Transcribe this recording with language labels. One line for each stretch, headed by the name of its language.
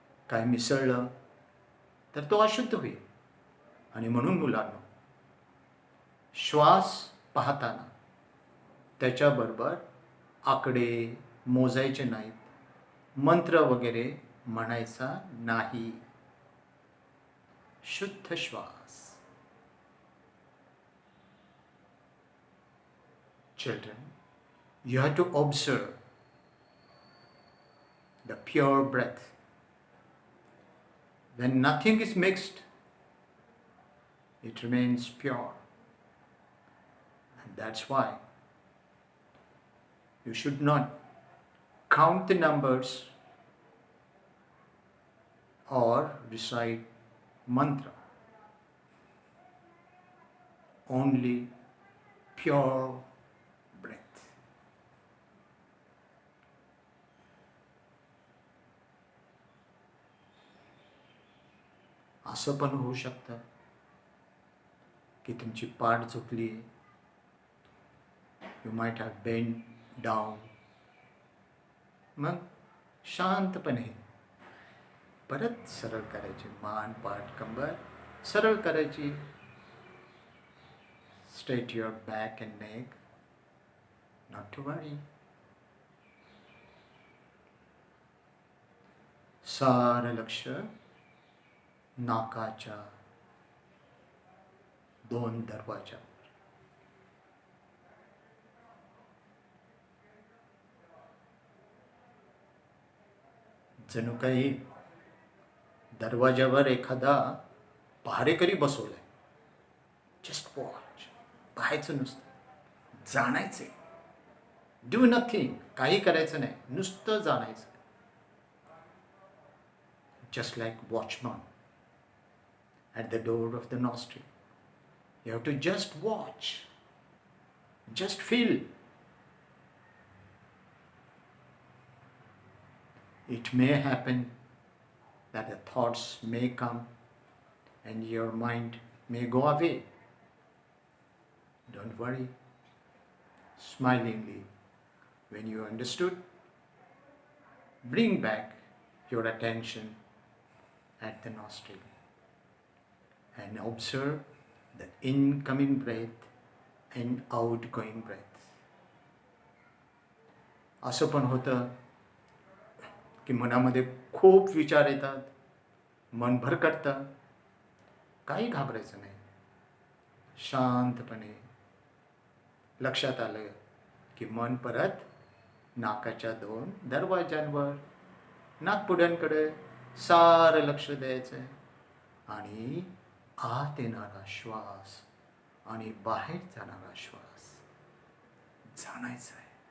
Marathi: काय मिसळलं तर तो अशुद्ध होईल. आणि म्हणून मुलांनो, श्वास पाहताना त्याच्याबरोबर आकडे मोजायचे नाहीत, मंत्र वगैरे म्हणायचा नाही. शुद्ध श्वास,
English: children, you have to observe the pure breath. When nothing is mixed, it remains pure. And that's why you should not count the numbers or recite mantra. Only pure breath.
Marathi: असं पण होऊ शकतं की तुमची पाठ झुकली,
English: You might have bend down.
Marathi: मग शांतपणे परत सरळ करायची, मान पाठ कंबर सरळ करायची.
English: Straight your back and neck. Not to worry.
Marathi: सारं लक्ष नाकाच्या दोन दरवाजावर. जणू काही दरवाजावर एखादा पहारेकरी बसवलाय.
English: Just watch.
Marathi: पाहायचं नुसतं, जाणायचे.
English: Do nothing.
Marathi: काही करायचं नाही, नुसतं जाणायचं.
English: Just like watchman at the door of the nostril. You have to just watch, just feel. It may happen that the thoughts may come and your mind may go away. Don't worry. Smilingly, when you understood, bring back your attention at the nostril and observe the incoming breath and outgoing breath.
Marathi: असं पण होतं की मनामध्ये खूप विचार येतात, मन भरकटतं. काही घाबरायचं नाही. शांतपणे लक्षात आलं की मन परत नाकाच्या दोन दरवाजांवर, नाकपुड्यांकडे सारं लक्ष द्यायचं आणि आत येणारा श्वास आणि बाहेर जाणारा श्वास जाणायचा आहे.